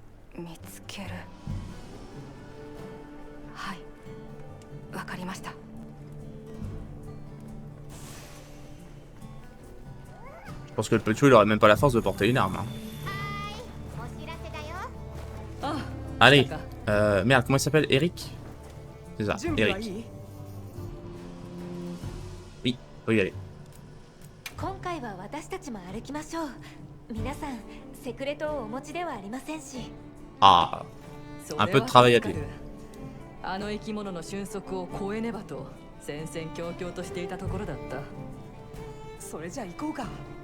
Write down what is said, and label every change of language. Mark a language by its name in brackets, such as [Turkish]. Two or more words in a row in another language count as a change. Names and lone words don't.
[Japanese] 見つける。はい、わかりました。 [French] Je pense que le Peugeot il aurait même pas la force de porter une arme. Hein. [Japanese] お知らせだよ。あ、 [French] Allez, [Japanese] 来たか。 [French] merde, comment il s'appelle? Eric? C'est ça, [Japanese] 準備はい [French] Eric. [Japanese] い？ [French] Oui, faut y aller. [Japanese] 今回は私たちも歩きましょう。皆さんセクレトをお持ちではありませんし。 [French] Ah, [Japanese] そ [French] un [Japanese] れ [French] peu [Japanese] は [French] de travail à [Japanese] 助か [French] pied. [Japanese] る。あの生き物の俊足を超えねばと戦々恐々としていたところだった。それじゃあ行こうか。